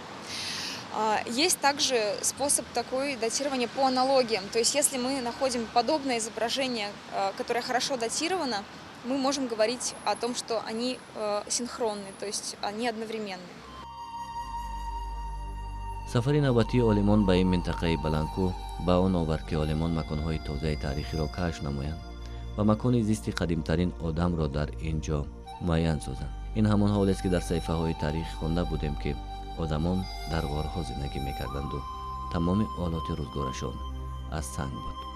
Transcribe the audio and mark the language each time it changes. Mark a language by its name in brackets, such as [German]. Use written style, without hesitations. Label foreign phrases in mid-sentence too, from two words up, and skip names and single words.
[Russian] Есть также способ такой датирования по аналогиям. То есть если мы находим подобное изображение, которое хорошо датировано, мы можем говорить о том, что они синхронны, то есть они одновременны. [Tajik] сафари навбатии олимон ба ин минтақаи баландкӯҳ ба он овард ки олимон маконҳои тозаи таърихиро кашф намоянд ва макони зисти қадимтарин одамро дар ин ҷо муайян созанд. ин ҳамон ҳолест ки дар саҳифаҳои таърих хонда будем ки одамон дар ғорҳо зиндагӣ мекарданду тамоми олоти рӯзгорашон аз санг буд.